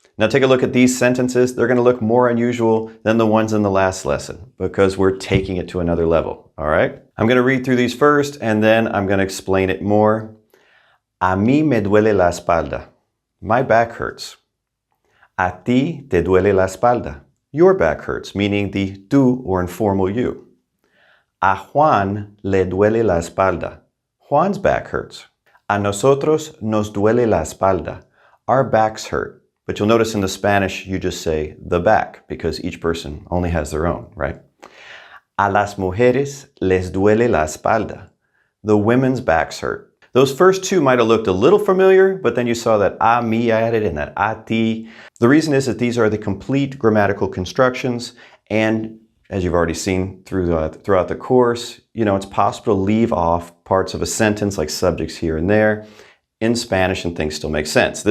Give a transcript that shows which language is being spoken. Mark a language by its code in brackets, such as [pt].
[en] Now take a look at these sentences. They're going to look more unusual than the ones in the last lesson because we're taking it to another level, all right? I'm going to read through these first and then I'm going to explain it more. [es] A mí me duele la espalda. [en] My back hurts. [es] A ti te duele la espalda. [en] Your back hurts, meaning the tú or informal you. [es] A Juan le duele la espalda. [en] Juan's back hurts. [es] A nosotros nos duele la espalda. [en] Our backs hurt. But you'll notice in the Spanish, you just say the back because each person only has their own, right? [es] A las mujeres les duele la espalda. [en] The women's backs hurt. Those first two might have looked a little familiar, but then you saw that a mí added and that a ti. The reason is that these are the complete grammatical constructions, and as you've already seen throughout the course, it's possible to leave off parts of a sentence like subjects here and there in Spanish and things still make sense.